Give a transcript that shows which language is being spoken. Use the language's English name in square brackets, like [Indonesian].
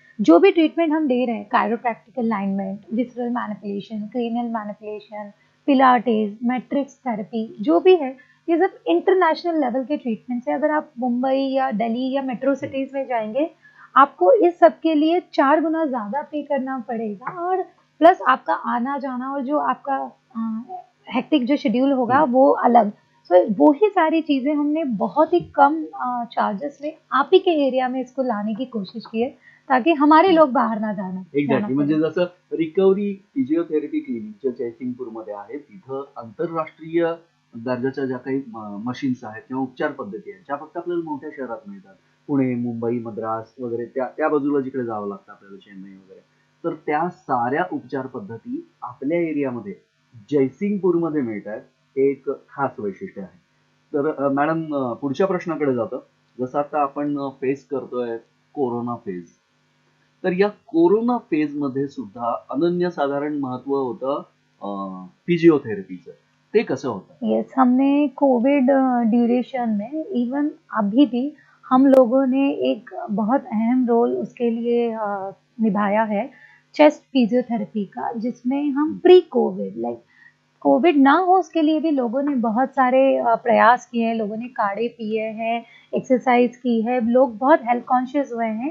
[Hindi] जो भी ट्रीटमेंट हम दे रहे हैं, कायरोप्रैक्टिकल alignment, visceral manipulation, cranial manipulation, Pilates, matrix therapy, जो भी है, ये सब इंटरनेशनल लेवल के ट्रीटमेंट्स हैं। अगर आप मुंबई या दिल्ली या मेट्रो सिटीज़ में जाएँगे, आपको इस सब के लिए 4 गुना ज़्यादा पे करना पड़ेगा और प्लस आपका आना-जाना और जो आपका हेक्टिक जो शेड्यूल होगा हं. वो अलग। सो वो ही सारी चीज़ें हमने बहुत ही कम चार्जेस में आप ही के एरिया में इसको लाने की कोशिश की है, ताकि हमारे हं. लोग बाहर ना जाना जाना [Marathi] एक्झॅक्टली. म्हणजे [Hindi] पड़े। [Marathi] जसं रिकव्हरी फिजिओथेरपी क्लिनिक जे जयसिंगपूरमध्ये आहे, तिथं आंतरराष्ट्रीय दर्जाच्या ज्या काही मशीन्स आहेत किंवा उपचार पद्धती आहेत, ज्या फक्त आपल्याला मोठ्या शहरात मिळतात. पुणे, मुंबई, मद्रास वगैरे त्या त्या बाजूला जिकडे जावं लागतं आपल्याला, चेन्नई वगैरे. तर त्या साऱ्या उपचार पद्धती आपल्या एरियामध्ये जयसिंगपूरमध्ये मिळतायत. हे एक खास वैशिष्ट्य आहे. तर मॅडम, पुढच्या प्रश्नाकडे जातो. जसं आता आपण फेस करतोय कोरोना फेज. तर या कोरोना फेजमध्ये सुद्धा अनन्यसाधारण महत्व होतं फिजिओथेरपीचं. ते कसं होतं? [Hindi] यस, हमने कोविड ड्यूरेशन में इवन अभी भी हम लोगों ने एक बहुत अहम रोल उसके लिए निभाया है, चेस्ट फिजियोथेरेपी का, जिसमें हम हं. प्री कोविड लाइक कोविड ना हो उसके लिए भी लोगों ने बहुत सारे प्रयास किए हैं, लोगों ने काढ़े पिए हैं, एक्सरसाइज की है, लोग बहुत हेल्थ कॉन्शियस हुए हैं।